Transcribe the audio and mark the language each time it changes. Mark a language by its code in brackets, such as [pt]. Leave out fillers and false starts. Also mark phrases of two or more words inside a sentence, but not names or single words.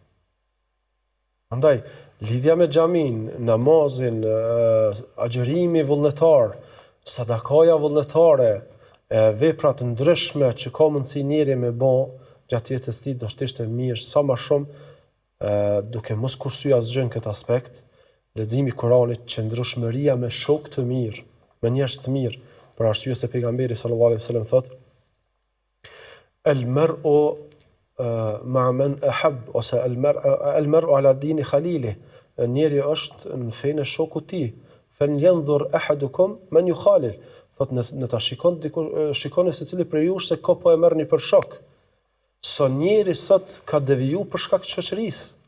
[sq] Andaj, lidhja me xhamin, namazin, agjërimi vullnetar, sadakaja vullnetare, veprat ndryshme që ka mundësi njeri me bë gjatë jetës tij do të ishte mirë sa më shumë, duke mos kursyer asgjë në këtë aspekt, leximi i Kuranit, qëndrueshmëria me shok të mirë, me njerëz të mirë, për arsye se pejgamberi [ar] صلى الله عليه وسلم [sq] thotë: [ar] "المرء مع من أحب", [sq] ose [ar] المرء على دين خليله, [sq] njeri është në fenë e shokut të tij. [ar] "فلينظر أحدكم من يخالل", [sq] thotë në ta shikoni se cili prej jush se ko po e merrni për shok. So njeri sot ka deviju për shkak të shoqërisë.